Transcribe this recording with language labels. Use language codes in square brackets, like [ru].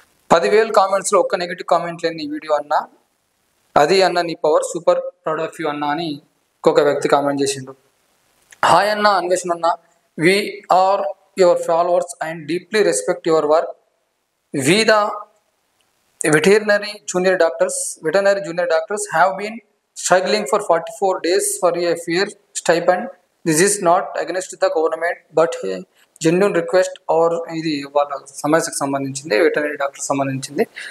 [te] 10,000 కామెంట్స్లో ఒక్క negative comment లేని వీడియో అన్నా, అది అన్న నీ power, [en] super proud of you [te] అన్నా అని ఇంకొక వ్యక్తి కామెంట్ చేసిండు. [en] Hi అన్న అన్వేషణ అన్న, we are your followers and deeply respect your work. We the veterinary junior doctors have been struggling for 44 days for a fair stipend. This is not against the government but a genuine request. [te] or ఇది వాళ్ళ సమస్యకు సంబంధించింది, veterinary doctor సంబంధించింది.